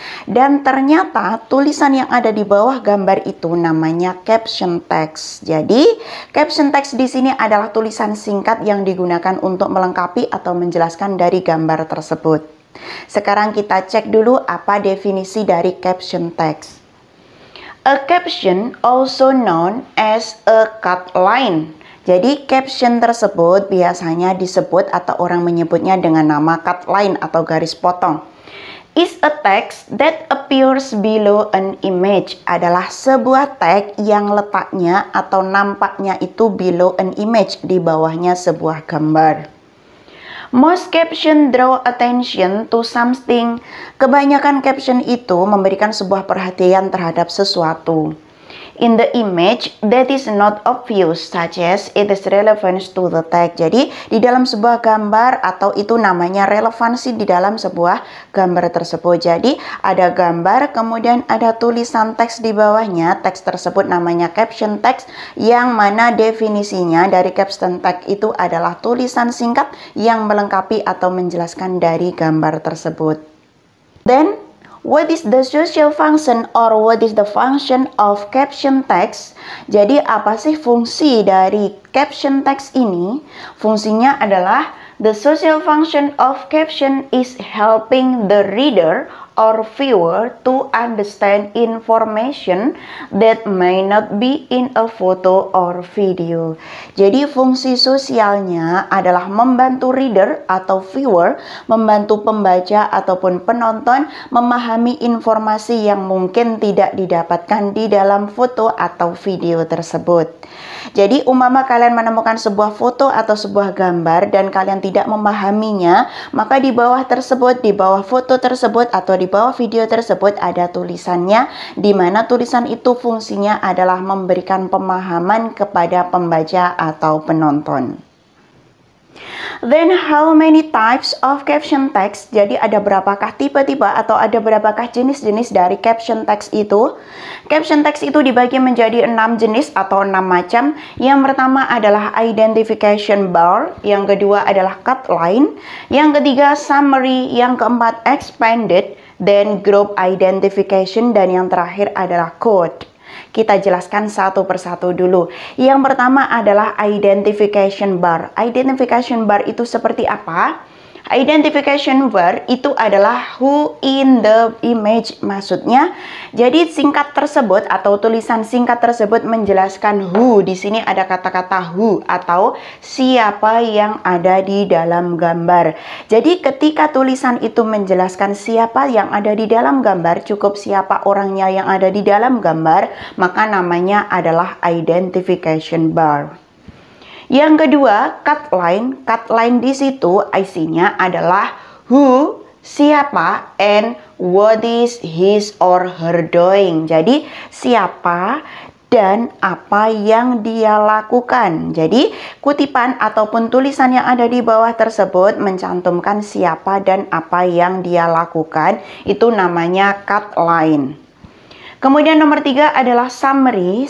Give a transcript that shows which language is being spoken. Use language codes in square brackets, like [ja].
[id] Dan ternyata tulisan yang ada di bawah gambar itu namanya caption text. Jadi, caption text di sini adalah tulisan singkat yang digunakan untuk melengkapi atau menjelaskan dari gambar tersebut. Sekarang kita cek dulu apa definisi dari caption text. [en] A caption also known as a cut line. [id] Jadi caption tersebut biasanya disebut atau orang menyebutnya dengan nama cut line atau garis potong. [en] Is a text that appears below an image. [id] Adalah sebuah teks yang letaknya atau nampaknya itu [en] below an image, [id] di bawahnya sebuah gambar. [en] Most caption draw attention to something. [id] Kebanyakan caption itu memberikan sebuah perhatian terhadap sesuatu. [en] In the image that is not obvious, such as it is relevant to the text. [id] Jadi, di dalam sebuah gambar atau itu namanya relevansi di dalam sebuah gambar tersebut. Jadi, ada gambar, kemudian ada tulisan teks di bawahnya. Teks tersebut namanya caption text, yang mana definisinya dari caption text itu adalah tulisan singkat yang melengkapi atau menjelaskan dari gambar tersebut. [en] Then, what is the social function or what is the function of caption text? [id] Jadi apa sih fungsi dari caption text ini? Fungsinya adalah [en] the social function of caption is helping the reader or viewer to understand information that may not be in a photo or video. [id] Jadi fungsi sosialnya adalah membantu reader atau viewer, membantu pembaca ataupun penonton memahami informasi yang mungkin tidak didapatkan di dalam foto atau video tersebut. Jadi umpama kalian menemukan sebuah foto atau sebuah gambar dan kalian tidak memahaminya, maka di bawah tersebut, di bawah foto tersebut atau di bawah video tersebut ada tulisannya, di mana tulisan itu fungsinya adalah memberikan pemahaman kepada pembaca atau penonton. [en] Then how many types of caption text? [id] Jadi ada berapakah tipe-tipe atau ada berapakah jenis-jenis dari caption text itu? Caption text itu dibagi menjadi 6 jenis atau 6 macam. Yang pertama adalah identification bar, yang kedua adalah cut line, yang ketiga summary, yang keempat expanded, then group identification, dan yang terakhir adalah code. Kita jelaskan satu persatu dulu. Yang pertama adalah identification bar. Identification bar itu seperti apa? Identification bar itu adalah [en] who in the image, [id] maksudnya. Jadi singkat tersebut atau tulisan singkat tersebut menjelaskan who. Di sini ada kata-kata who atau siapa yang ada di dalam gambar. Jadi ketika tulisan itu menjelaskan siapa yang ada di dalam gambar, cukup siapa orangnya yang ada di dalam gambar, maka namanya adalah identification bar. Yang kedua, cut line. [en] Cut line [id] di situ isinya adalah [en] who, siapa, and what is his or her doing. [id] Jadi, siapa dan apa yang dia lakukan. Jadi, kutipan ataupun tulisan yang ada di bawah tersebut mencantumkan siapa dan apa yang dia lakukan. Itu namanya cut line. Kemudian nomor 3 adalah summary.